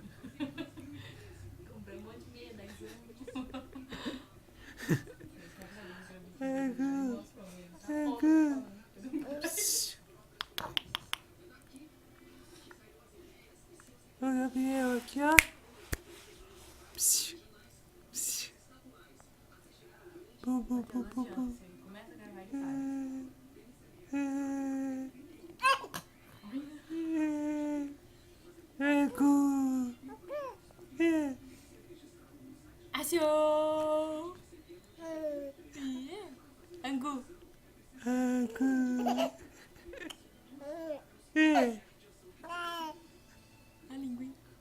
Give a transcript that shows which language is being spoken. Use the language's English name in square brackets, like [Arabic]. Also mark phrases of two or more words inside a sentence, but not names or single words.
[Portuguese] Comprei um monte de meia, 10 anos. Ô, Gabriel, aqui, ó. Psiu, psiu. Bu, bu, bu, bu, bu. Você começa a gravar e para. Achou! Angu! A linguinha.